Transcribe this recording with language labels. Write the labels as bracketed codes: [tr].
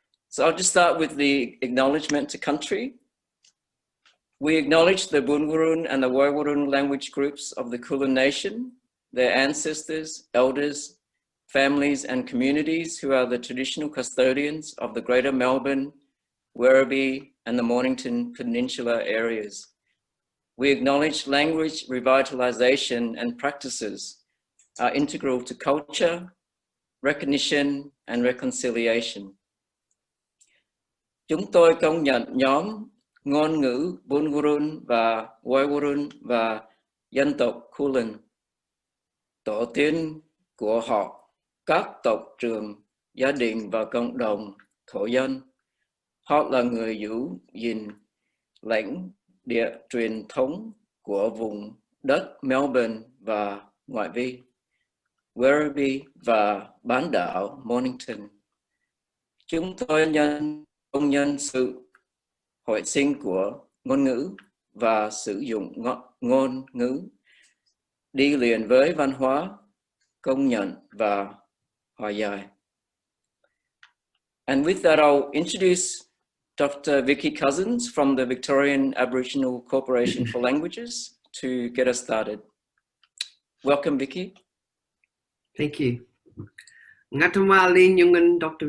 [en] So I'll just start with the acknowledgement to country. We acknowledge the Bunwurrun and the Woiwurrun language groups of the Kulin Nation, their ancestors, elders, families and communities who are the traditional custodians of the Greater Melbourne, Werribee and the Mornington Peninsula areas. We acknowledge language revitalisation and practices are integral to culture, recognition and reconciliation. [vi] Chúng tôi công nhận nhóm ngôn ngữ Bunwurrun và Woiwurrun và dân tộc Kulin, tổ tiên của họ, các tộc trưởng, gia đình và cộng đồng thổ dân. Họ là người giữ gìn lãnh địa truyền thống của vùng đất Melbourne và ngoại vi, Werribee và bán đảo Mornington. Chúng tôi công nhận sự hồi sinh của ngôn ngữ và sử dụng ngôn ngữ đi liền với văn hóa, công nhận và hòa giải. [en] And with that, I'll introduce Dr. Vicky Cousins from the Victorian Aboriginal Corporation for Languages to get us started. Welcome, Vicky. Thank you. Ngatamali Nyungan, Dr.